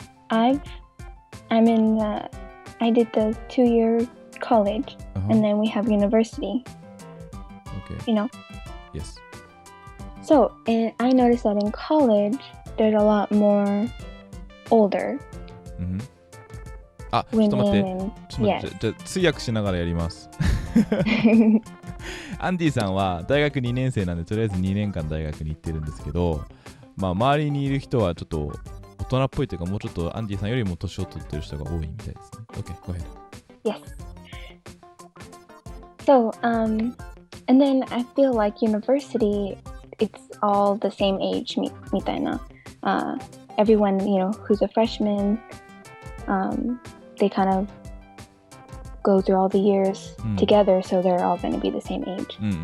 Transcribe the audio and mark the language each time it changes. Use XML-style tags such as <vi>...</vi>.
<en>I did the 2-year college, and then we have university. Okay. Yes. So, and I noticed that in college, there's a lot more older.</en> <ja>ちょっと待って。じゃあ通訳しながらやります。アンディさんは大学2年生なんで、とりあえず2年間大学に行ってるんですけど、まあ周りにいる人はちょっと大人っぽいというか、もうちょっとアンディさんよりも年を取ってる人が多いみたいですね。</ja> <en>OK, go ahead. Yes. So, and then I feel like university, it's all the same age,</en> <ja>みたいな。</ja> <en>Everyone, who's a freshman, they kind of go through all the years together, so they're all going to be the same age.</en>